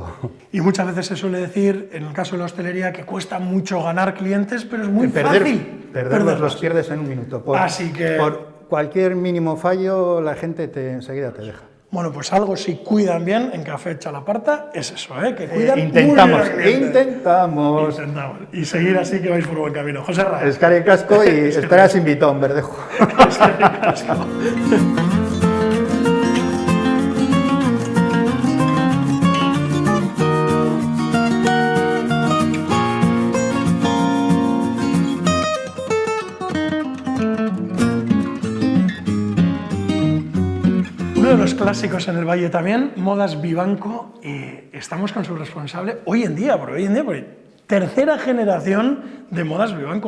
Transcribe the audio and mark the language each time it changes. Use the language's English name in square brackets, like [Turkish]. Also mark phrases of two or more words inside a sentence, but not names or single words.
[Spanish] Y muchas veces se suele decir, en el caso de la hostelería, que cuesta mucho ganar clientes, pero es muy fácil perderlos. Los pierdes en un minuto. Así que... por cualquier mínimo fallo, la gente enseguida te deja. Bueno, pues algo si cuidan bien en Café Chalaparta es eso, que cuidan intentamos. Y seguir así que vais por buen camino. Joserra. [Basque] Eskerrik asko [Spanish] y estarás invitado en Verdejo. [Basque] Eskerrik asko. [Spanish] Uno de los clásicos en el Valle también, Modas Vivanco, estamos con su responsable hoy en día, porque tercera generación de Modas Vivanco.